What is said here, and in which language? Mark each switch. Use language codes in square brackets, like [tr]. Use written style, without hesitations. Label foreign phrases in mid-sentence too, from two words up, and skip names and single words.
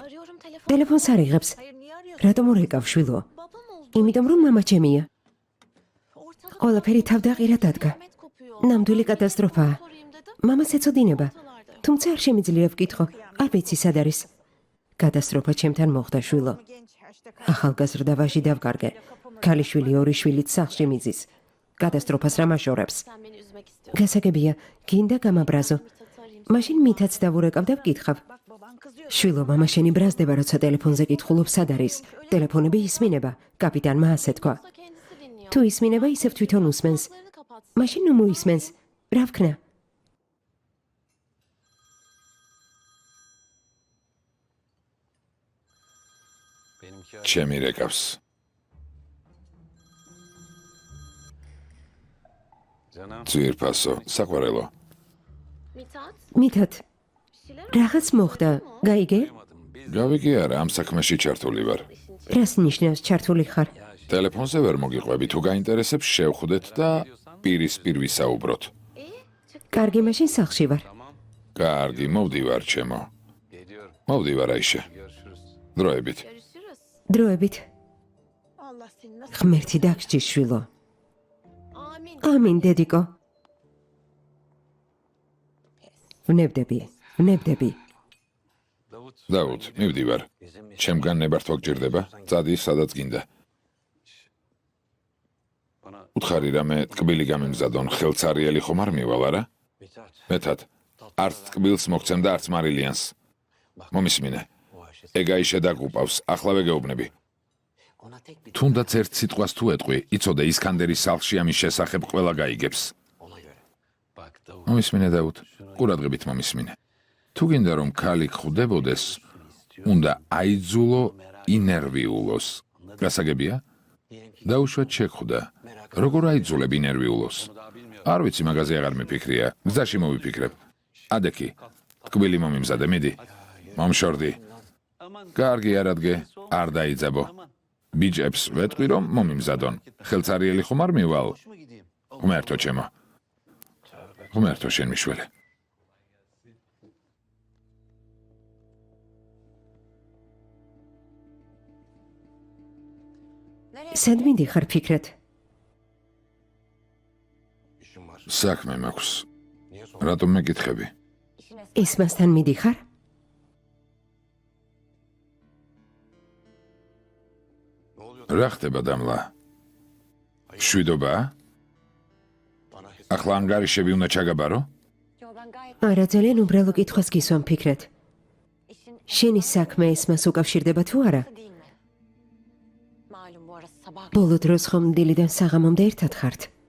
[tr] Arıyorum telefonu. [ka] ტელეფონს არ იღებს. [tr] Hayır niye arıyorsun? [ka] რატომ ურეკავ შვილო? [tr] Babam oldu. [ka] იმიტომ რომ მამა ჩემია. [tr] Ortalık [ka] ყველაფერი თავდაყირად ადგა. [tr] kıyamet kopuyor. [ka] ნამდვილი კატასტროფაა. [tr] Sorayım dedim. [ka] მამას ეცოდინება. [tr] Ortalarda. [ka] თუმცა არ შემიძლია ვკითხო. არ ვიცი სად არის. კატასტროფა ჩემთან მოხდა შვილო. ახალგაზრდა ვაჟი დავკარგე. ქალიშვილი ორი შვილით სახლში მიზის. კატასტროფას რა მაშორებს? [tr] Sen beni üzmek istiyorsun. [ka] გასაგებია, გინდა გამაბრაზო. [tr] Mithat'ı arayayım. [ka] მაშინ მითაც დავურეკავ და ვკითხავ. შვილო, მამა შენი ბრაზდება, როცა ტელეფონზე კითხულობ სად არის. ტელეფონები ისმინება. კაპიტანმა ასე თქვა. [tr] Yoksa kendisi dinliyor. [ka] თუ ისმინება, ისევ თვითონ უსმენს. [tr] Kulaklarını kapatsın. [ka] მაშინ ნუ მოისმენს. რა ვქნა? [tr] benimki [ka] ჩემი რეკავს. [tr] canım. [ka] ძვირფასო, საყვარელო. Mithat. მითაც, [tr] Bir şeyler [ka] რაღაც მოხდა. გაიგე? გავიგე არა, ამ საქმეში ჩართული ვარ. რას ნიშნავს ჩართული ხარ? ტელეფონზე ვერ მოგიყვები, თუ გაინტერესებს შევხვდეთ და პირისპირ ვისაუბროთ. [tr] iyi. Çık. [ka] კარგი, მაშინ სახლში ვარ. კარგი, მოვდივარ, ჩემო. [tr] Geliyorum. [ka] მოვდივარ, აიშე. [tr] Görüşürüz. [ka] დროებით. [tr] Görüşürüz. [ka] დროებით. ღმერთი დაგსჯის შვილო. [tr] Amin. [ka] ამინ, დედიკო. ვნებდები, ვნებდები. Davut. დავუთ, მივდივარ. ჩემგან ნებართვა გჭირდება, წადი სადაც გინდა. [tr] Bana [ka] უთხარი რამე ტკბილი გამემზადონ, ხელცარიელი ხომ არ მივალ, არა? Mithat. მეთად, არც ტკბილს მოგცემ და არც მარილიანს. მომისმინე. [tr] O Ayşe. [ka] ეგაიშე დაგუპავს, ახლავე გეუბნები. [tr] Ona tek bir [ka] თუნდაც ერთ სიტყვას თუ ეტყვი, იცოდე ისკანდერის სახლში ამის შესახებ ყველა გაიგებს. [tr] ona göre. Bak Davut. [ka] მომისმინე დავუთ, ყურადღებით მომისმინე. თუ გინდა რომ ქალი ხვდებოდეს, უნდა აიძულო ინერვიულოს. გასაგებია? დაუშვათ შეხვდა. როგორ აიძულებ ინერვიულოს? არ ვიცი, მაგაზე აღარ მიფიქრია. გზაში მოვიფიქრებ. ადექი, ტკბილი მომიმზადე, მიდი. მომშორდი. კარგი არადგე, არ დაიძაბო. ბიჭებს ვეტყვი რომ მომიმზადონ. ხელცარიელი ხომ არ მივალ? [tr] Hoş mu gideyim? [ka] ღმერთო ჩემო. ღმერთო შენ მიშველე. სად მიდიხარ ფიქრად? [tr] İşim var. [ka] საქმე მაქვს. [tr] Niye sordun? [ka] რატომ მეკითხები? ისმასთან მიდიხარ? [tr] Ne oluyor [ka] რა ხდება დამლა? მშვიდობაა? ახლა ანგარიშები უნდა ჩაგაბარო? არა, ძალიან უბრალო კითხვას გისვამ ფიქრეთ. შენი საქმე ესმას უკავშირდება თუ არა? ბოლო დროს ხომ დილიდან საღამომდე ერთად ხართ?